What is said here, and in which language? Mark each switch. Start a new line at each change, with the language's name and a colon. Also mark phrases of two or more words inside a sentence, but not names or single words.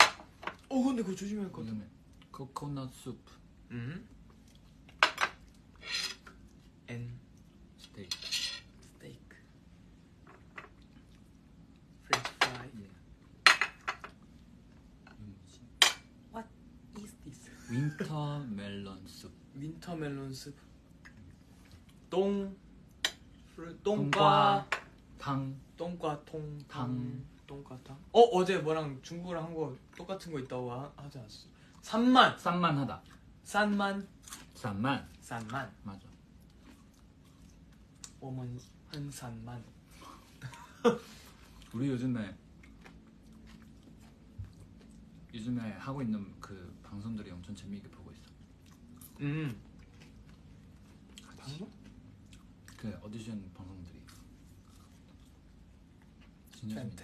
Korean: 근데 그거 조심해야 할 것 같아. 그다음에 코코넛 수프. 앤 스테이크. 스테이크. 프렌치 프라이. 예. 이거 뭐지?
English: What is this? winter melon soup. winter melon soup. 똥과
Chinese: 탕. 똥과 탕. 冬瓜汤.
Korean: 어제 뭐랑 중국어랑 한국어 똑같은 거 있다고 하지 않았어? 산만. 싼만하다. 산만. 산만. 맞아.
Chinese: 我们很散漫.
Korean: 우리 요즘에 하고 있는 그 방송들이 엄청 재미있게 보고 있어. 방송? 그 오디션 방송들이 진짜 재밌다.